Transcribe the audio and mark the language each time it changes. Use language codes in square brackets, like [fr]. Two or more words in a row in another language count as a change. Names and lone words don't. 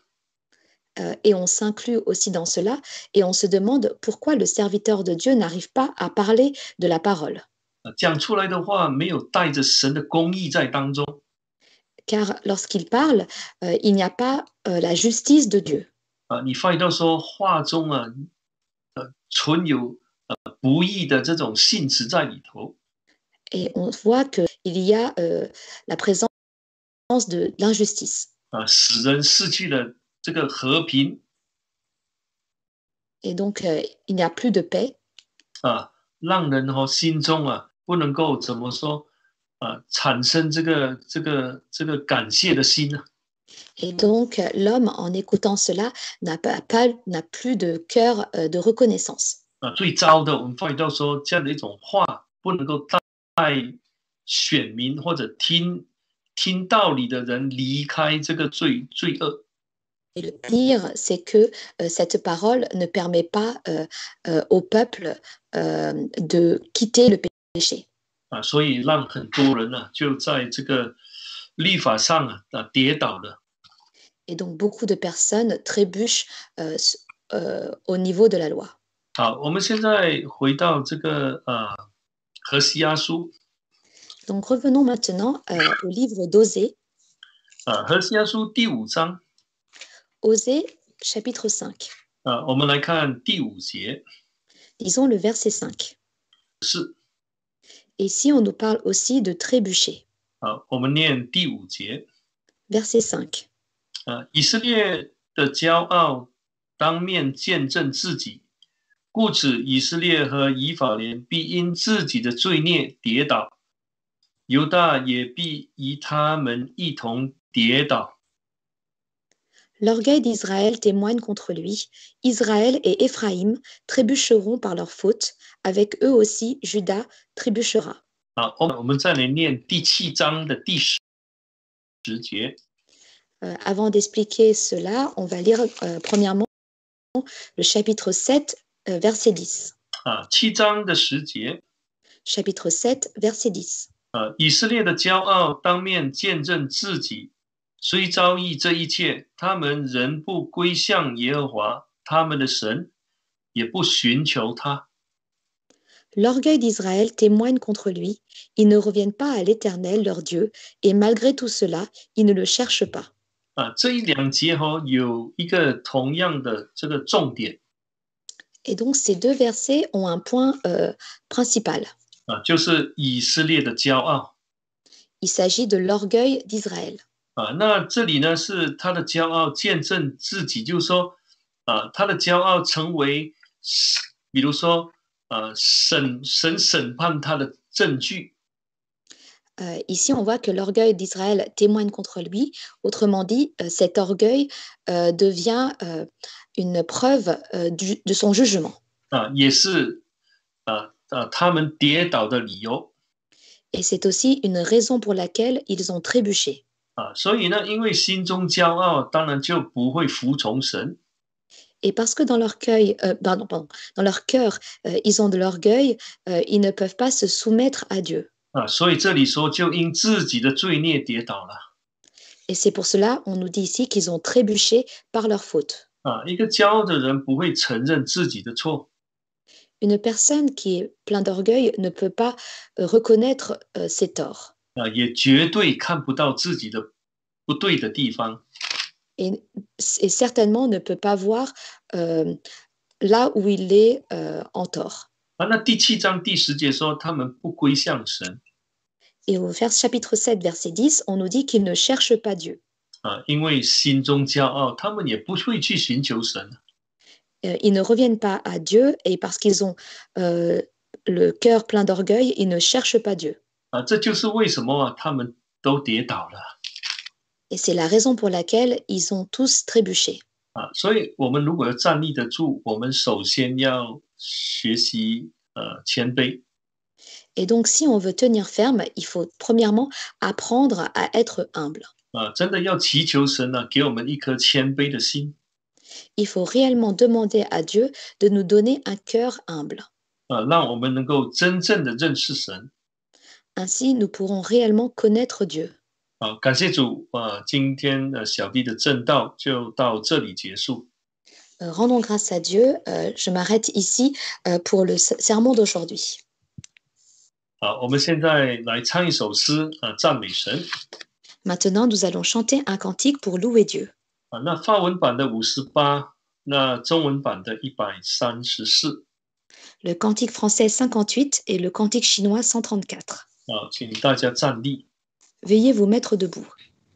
[fr] Et on s'inclut aussi dans cela, et on se demande pourquoi le serviteur de Dieu n'arrive pas à parler de la parole. [zh] 讲出来的话没有带着神的公义在当中。 [fr] Car lorsqu'il parle, il n'y a pas la justice de Dieu. [zh] 你发现到说话中存有不义的这种性质在里头。 [fr] Et on voit qu'il y a la présence de l'injustice. [zh] 使人失去了这个和平。 [fr] Et donc, il n'y a plus de paix. [zh] 让人心中不能够怎么说产生这个感谢的心呢？ [fr] Et donc, l'homme, en écoutant cela, n'a plus de cœur de reconnaissance. [zh] 最糟的，我们发现到说这样的一种话不能够带选民或者听道理的人离开这个罪恶。 [fr] Et le pire, c'est que cette parole ne permet pas au peuple de quitter le péché. [zh] 所以让很多人就在这个律法上跌倒了。 [fr] Et donc, beaucoup de personnes trébuchent au niveau de la loi. [zh] 好，我们现在回到这个何西阿书。 [fr] Donc, revenons maintenant au livre d'Osée. [zh] 何西阿书第5章。 [fr] Osée, chapitre 5. [zh] 我们来看第5节。 [fr] Lisons le verset 5. [zh] 是。 [fr] Et ici, on nous parle aussi de trébucher. [zh] 我们念第5节。 [fr] Verset 5. [zh] 以色列的骄傲当面见证自己，故此以色列和以法莲必因自己的罪孽跌倒，犹大也必与他们一同跌倒。 [fr] L'orgueil d'Israël témoigne contre lui. Israël et Éphraïm trébucheront par leur faute. Avec eux aussi, Juda trébuchera. [zh] 我们再来念第7章的第10节。 [fr] Avant d'expliquer cela, on va lire premièrement le chapitre 7, verset 10. [zh] 7 章的10节。 [fr] Chapitre 7, verset 10. [zh] 以色列的骄傲当面见证自己，虽遭遇这一切，他们仍不归向耶和华他们的神，也不寻求他。 [fr] L'orgueil d'Israël témoigne contre lui. Ils ne reviennent pas à l'Éternel, leur Dieu, et malgré tout cela, ils ne le cherchent pas. [zh] 这一2节有一个同样的这个重点。 [fr] Et donc, ces deux versets ont un point principal. [zh] 就是以色列的骄傲。 [fr] Il s'agit de l'orgueil d'Israël. [zh] 那这里呢是他的骄傲见证自己，就是说他的骄傲成为比如说神审判他的证据。 [fr] Ici, on voit que l'orgueil d'Israël témoigne contre lui. Autrement dit, cet orgueil devient une preuve de son jugement. [zh] 也是他们跌倒的理由。 [fr] Et c'est aussi une raison pour laquelle ils ont trébuché. [zh] 所以呢，因为心中骄傲，当然就不会服从神。 [fr] Et parce que dans leur cœur, ils ont de l'orgueil, ils ne peuvent pas se soumettre à Dieu. [zh] 所以这里说，就因自己的罪孽跌倒了。 [fr] Et c'est pour cela, on nous dit ici qu'ils ont trébuché par leur faute. [zh] 一个骄傲的人不会承认自己的错。 [fr] Une personne qui est pleine d'orgueil ne peut pas reconnaître ses torts. [zh] 也绝对看不到自己的不对的地方。 [fr] Et certainement ne peut pas voir là où il est en tort. [zh] 那第7章第10节说，他们不归向神。 [fr] Et au chapitre 7, verset 10, on nous dit qu'ils ne cherchent pas Dieu. [zh] 因为心中骄傲，他们也不会去寻求神。 [fr] Ils ne reviennent pas à Dieu et parce qu'ils ont le cœur plein d'orgueil, ils ne cherchent pas Dieu. [zh] 这就是为什么他们都跌倒了。 [fr] Et c'est la raison pour laquelle ils ont tous trébuché. [zh] 所以我们如果要站立得住，我们首先要学习谦卑。 [fr] Et donc, si on veut tenir ferme, il faut premièrement apprendre à être humble. [zh] 真的要祈求神给我们一颗谦卑的心。 [fr] Il faut réellement demander à Dieu de nous donner un cœur humble. [zh] 让我们能够真正的认识神。 [fr] Ainsi, nous pourrons réellement connaître Dieu. [zh] 感谢主，今天小弟的正道就到这里结束。 [fr] Rendons grâce à Dieu. Je m'arrête ici pour le sermon d'aujourd'hui. [zh] 好，我们现在来唱一首诗，赞美神。 [fr] Maintenant, nous allons chanter un cantique pour louer Dieu. [zh] 那法文版的58，那中文版的134。 [fr] Le cantique français 58 et le cantique chinois 134. [zh] 请大家站立。 [fr] Veuillez vous mettre debout.